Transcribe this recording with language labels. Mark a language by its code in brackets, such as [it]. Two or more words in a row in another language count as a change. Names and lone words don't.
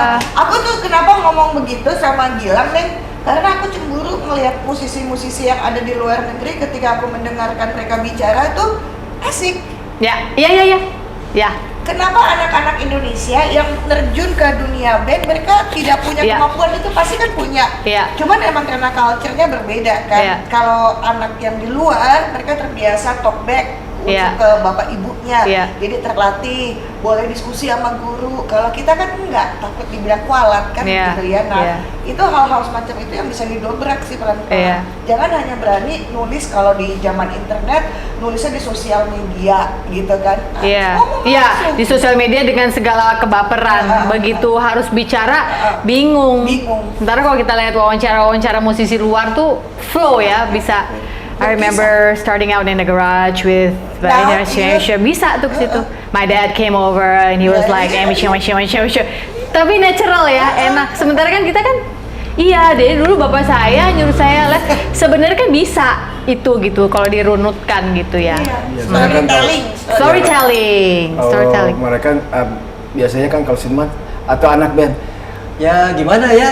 [id] Aku tuh kenapa ngomong begitu sama Gilang, Neng? Karena aku cemburu ngelihat musisi-musisi yang ada di luar negeri ketika aku mendengarkan mereka bicara tuh asik. Ya, iya. Ya. Kenapa anak-anak Indonesia yang terjun ke dunia band mereka tidak punya Iya. kemampuan itu pasti kan punya. Iya. Cuman emang karena culture-nya berbeda kan. Iya. Kalau anak yang di luar mereka terbiasa [en] talk back [id] untuk Iya. ke bapak ibunya. Iya. Jadi terlatih, boleh diskusi sama guru. Kalau kita kan enggak, takut dibilang kualat kan Iya. gitu ya. Nah, Iya. itu hal-hal semacam itu yang bisa didobrak sih pelan-pelan. Iya. Jangan hanya berani nulis kalau di zaman internet, nulisnya di sosial media gitu kan. Nah, Iya, ngomong iya langsung. di sosial media dengan segala kebaperan. Begitu harus bicara, bingung. Bingung. Sementara kalau kita lihat wawancara musisi luar tuh flow ya, bisa. [en] I remember starting out in the garage with [id] Nah, Indonesia, bisa tuh ke situ. [en] My dad came over and he was like, [id] Masya. Tapi natural ya, enak. Sementara kan kita kan, iya deh dulu bapak saya nyuruh saya les. Sebenarnya kan bisa itu gitu kalau dirunutkan gitu ya. Iya. Iya, Storytelling. Storytelling. Mereka biasanya kan kalau seniman atau anak band, ya gimana ya?